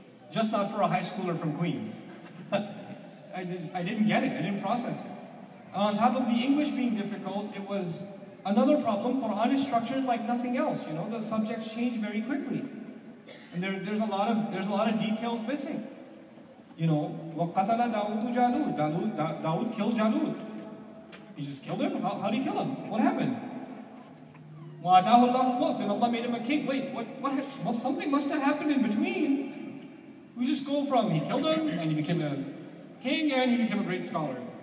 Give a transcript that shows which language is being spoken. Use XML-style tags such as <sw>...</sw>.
<en>Just not for a high schooler from Queens. I didn't get it. I didn't process it. And on top of the English being difficult, it was another problem. Quran is structured like nothing else. You know, the subjects change very quickly. And there's a lot of details missing. You know,</en> <ar>وَقَتَلَ دَاوُدُ جَالُوتَ.</ar> <en>Dawood killed Jalut. He just killed him? How did he kill him? What happened?</en> <ar>وَآتَاهُ اللَّهُ الْمُلْكَ,</ar> <en>then Allah made him a king. Wait, well, something must have happened in between. We just go from he killed him, and he became a king, and he became a great scholar.</en>